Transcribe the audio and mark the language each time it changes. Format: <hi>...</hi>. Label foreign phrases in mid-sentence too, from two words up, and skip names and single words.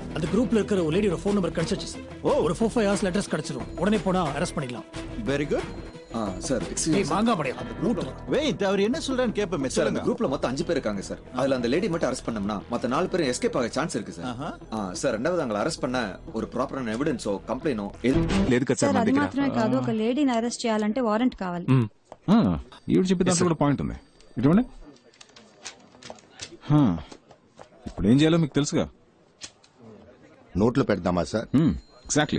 <ta>அந்த குரூப்ல இருக்கிற ஒரு லேடியோட ஃபோன் நம்பர் கிடைச்சிச்சு சார். ஒரு 4-5 ஹவர்ஸ்ல அட்ரஸ் கிடைச்சிரும். உடனே போனா அரெஸ்ட் பண்ணிடலாம்.</ta> <en>very good. sir excuse</en> <ta>மாங்காமடி அந்த ரூட் வெயிட், அவர் என்ன சொல்றான்னு கேப்பமே சார். அந்த குரூப்ல மொத்தம் 5 பேர் இருக்காங்க சார். அதுல அந்த லேடி மட்டும் அரெஸ்ட் பண்ணோம்னா மத்த 4 பேர் எஸ்கேப் ஆக சான்ஸ் இருக்கு சார். சார் ரெண்டாவது அவங்களை அரெஸ்ட் பண்ண ஒரு ப்ராப்பரான</ta> <te>ఎవిడెన్సో కంప్లైనో లేదు కదా సార్. అది మాత్రమే కాదు, ఒక లేడీని అరెస్ట్ చేయాలంటే వారెంట్ కావాలి. ఈవిడ చెప్పే దాంట్లో కూడా పాయింట్ ఉంది. ఇటువంటి ఇప్పుడు ఏం చేయాలో మీకు తెలుసుగా. నోట్లో పెడదామా సార్? ఎగ్జాక్ట్లీ.</te>